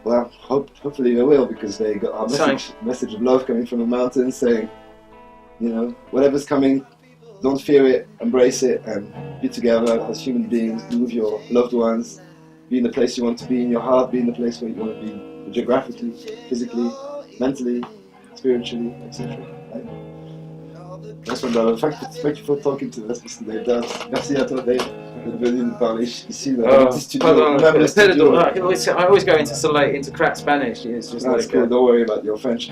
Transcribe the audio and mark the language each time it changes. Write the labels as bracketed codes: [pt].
[en] Well, hopefully they will, because they got our message of love coming from the mountains, saying, you know, whatever's coming, don't fear it, embrace it, and be together as human beings. Be with your loved ones. Be in the place you want to be in your heart. Be in the place where you want to be, geographically, physically, mentally, spiritually, etc. Right? Nice one, brother. Thank you for talking to us, Mr. Dave Dubs. [fr] Merci à toi, Dave, d'être venu nous parler ici dans le petit studio. [en] I always go into crack Spanish. It's just That's cool. Don't worry about your French.